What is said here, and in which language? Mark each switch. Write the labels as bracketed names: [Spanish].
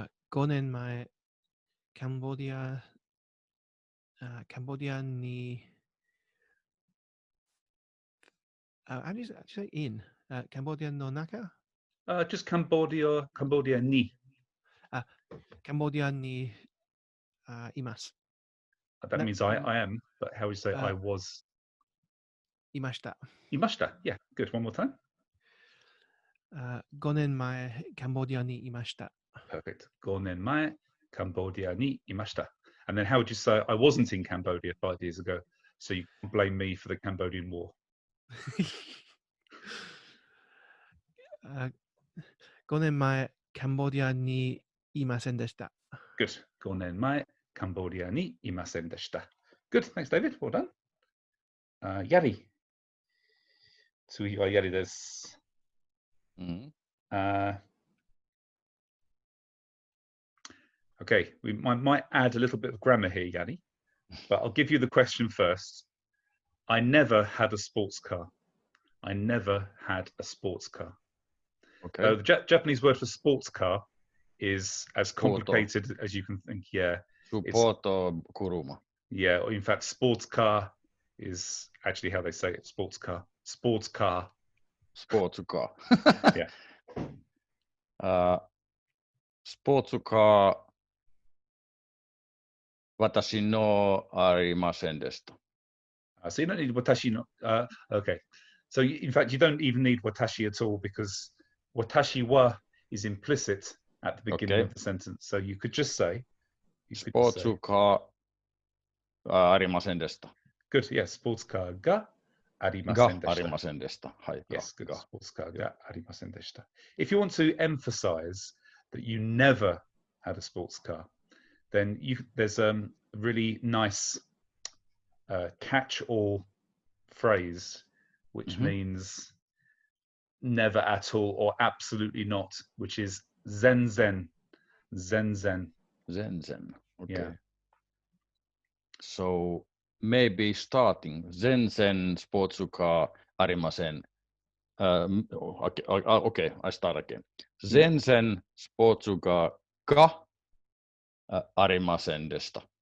[Japanese] 5年前、カンボジアに [English] how do you say in? [Japanese] Cambodia no naka? [English] Just Cambodia ni. [Japanese] Cambodia ni imasu. [English] That means I am, but how would you say I was? [Japanese] Imashita. Imashita, [English] yeah, good. One more time. [Japanese] 5年前、カンボジアにいました。 [English] Perfect. [Japanese] 5年前、Cambodiaにいました. [English] And then how would you say I wasn't in Cambodia 5 years ago? So you can blame me for the Cambodian War. [Japanese] 5年前、カンボジアにいませんでした。 [English] Good. [Japanese] 5年前、カンボジアにいませんでした. [English] Good. Thanks, David. Well done. Yari. [Japanese] 次はYariです. [English] Okay, we might add a little bit of grammar here, Yanni, but I'll give you the question first. I never had a sports car. I never had a sports car. Okay. The Japanese word for sports car is as complicated as you can think. Yeah. [Japanese] Supporto kuruma. [English] Yeah, or in fact, sports car is actually how they say it. Sports car. Sports car. Sports car. Yeah. [Japanese] sports car 私のありませんでした。 [English] So you don't need watashi no. Okay. So in fact, you don't even need watashi at all because watashi wa is implicit at the beginning of the sentence. So you could just say. [Japanese] スポーツカーありませんでした。 [English] Good. Yes. [Japanese] Sports car ga arimasen が deshita. ありませんでした。はい。 [English] Yes. Good. [Japanese] が Sports car ga arimasen deshita. [English] If you want to emphasize that you never had a sports car, then there's a really nice catch-all phrase which means never at all or absolutely not, which is zenzen. [Japanese] Zenzen. Zenzen. Okay. [English] Yeah. So maybe starting [Japanese] 全然スポーツカーありません。 [English] Okay, I start again. [Japanese] 全然スポーツカーがありませんでした。